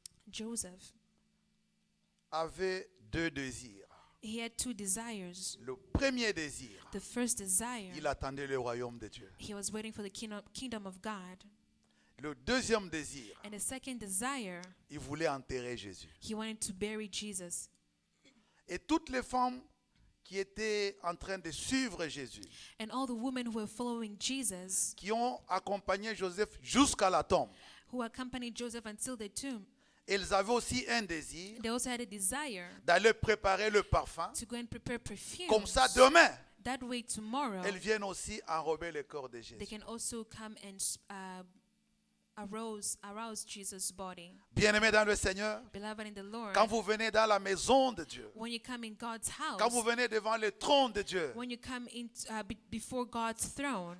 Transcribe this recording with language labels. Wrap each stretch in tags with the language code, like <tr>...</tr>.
<fr>Joseph avait deux désirs.</fr> <en>He had two desires.</en> <fr>Le premier désir,</fr> <en>The first desire,</en> <fr>il attendait le royaume de Dieu.</fr> <en>he was waiting for the kingdom of God.</en> <fr>Le deuxième désir,</fr> <en>And the second desire,</en> <fr>il voulait enterrer Jésus.</fr> <en>he wanted to bury Jesus.</en> <fr>Et toutes les femmes qui étaient en train de suivre Jésus,</fr> <en>And all the women who were following Jesus,</en> <fr>qui ont accompagné Joseph jusqu'à la tombe,</fr> <en>who accompanied Joseph until the tomb,</en> <fr>elles avaient aussi un désir</fr> <en>they also had a desire</en> <fr>d'aller préparer le parfum.</fr> <en>to go and prepare perfume.</en> <fr>Comme ça, demain,</fr> <en>That way tomorrow,</en> <fr>elles viennent aussi enrober le corps de</fr> <en>they</en> <fr>Jésus.</fr> <en>can also come and arouse Jesus' body.</en> <fr>Bien-aimés dans le Seigneur,</fr> <en>Beloved in the Lord,</en> <fr>quand vous venez dans la maison de Dieu,</fr> <en>when you come in God's</en> <fr>quand vous</fr> <en>house,</en> <fr>venez devant le trône de Dieu,</fr> <en>when you come in before God's throne,</en>